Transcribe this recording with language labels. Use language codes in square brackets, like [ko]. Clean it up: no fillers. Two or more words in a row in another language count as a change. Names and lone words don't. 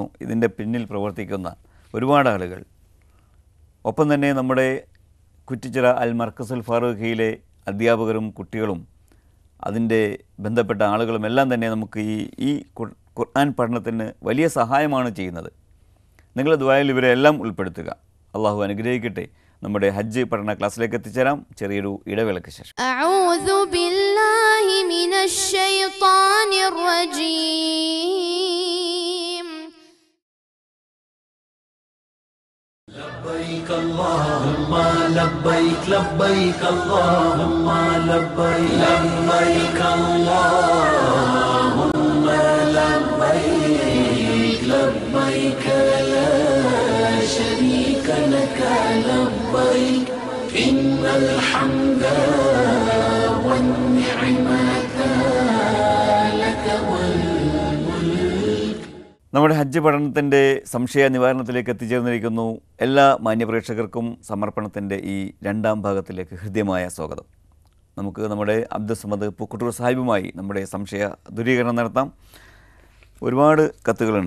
[ml] ഇതിൻ്റെ പിന്നിൽ പ്രവർത്തിക്കുന്ന ഒരുപാട് ആളുകൾ, ഒപ്പം തന്നെ നമ്മുടെ കുറ്റിച്ചിറ അൽ മർക്കസുൽ ഫാറൂഖിയിലെ അധ്യാപകരും കുട്ടികളും അതിൻ്റെ ബന്ധപ്പെട്ട ആളുകളും എല്ലാം തന്നെ നമുക്ക് ഈ ഖുർആൻ പഠനത്തിന് വലിയ സഹായമാണ് ചെയ്യുന്നത്. നിങ്ങൾ ദുആയിൽ ഇവരെ എല്ലാം ഉൾപ്പെടുത്തുക. അള്ളാഹു അനുഗ്രഹിക്കട്ടെ. നമ്മുടെ ഹജ്ജ് പഠന ക്ലാസ്സിലേക്ക് എത്തിച്ചേരാം ചെറിയൊരു ഇടവേളയ്ക്ക് ശേഷം. [ar] أعوذ بالله من الشيطان الرجيم. لبيك اللهم لبيك لبيك اللهم لبيك لبيك اللهم لبيك لبيك لا شريك لك لبيك إن الحمد والنعمة لك والملك. [ml] നമ്മുടെ ഹജ്ജ് പഠനത്തിൻ്റെ സംശയ നിവാരണത്തിലേക്ക് എത്തിച്ചേർന്നിരിക്കുന്നു. എല്ലാ മാന്യപ്രേക്ഷകർക്കും സമർപ്പണത്തിൻ്റെ ഈ രണ്ടാം ഭാഗത്തിലേക്ക് ഹൃദ്യമായ സ്വാഗതം. നമുക്ക് നമ്മുടെ അബ്ദുസ്സമദ് പൂക്കുട്ടൂർ സാഹിബുമായി നമ്മുടെ സംശയ ദൂരീകരണം നടത്താം. ഒരുപാട് കത്തുകളുണ്ട്.